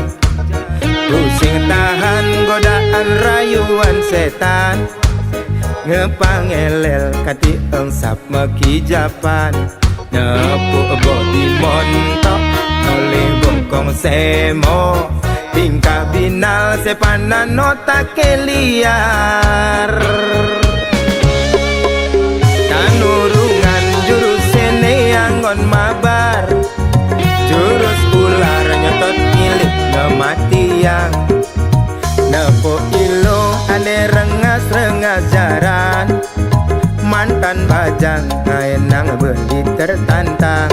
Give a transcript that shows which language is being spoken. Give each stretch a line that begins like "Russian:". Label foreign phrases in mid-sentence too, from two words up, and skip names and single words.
Indonesian: Pusing tahan godaan rayuan setan,
Balinese: ngepangelel kati engsap mekijapan. Nepuk bodi montok oleh bongkong semo, tingkah binal sepanan otak liar. Nurungan jurus sene anggon mabar, jurus ular nyotot
Indonesian: milik kematian.
Balinese: Nepo ilo ane rengas-rengas jaran, mantan bajang ngaenang beli tertantang.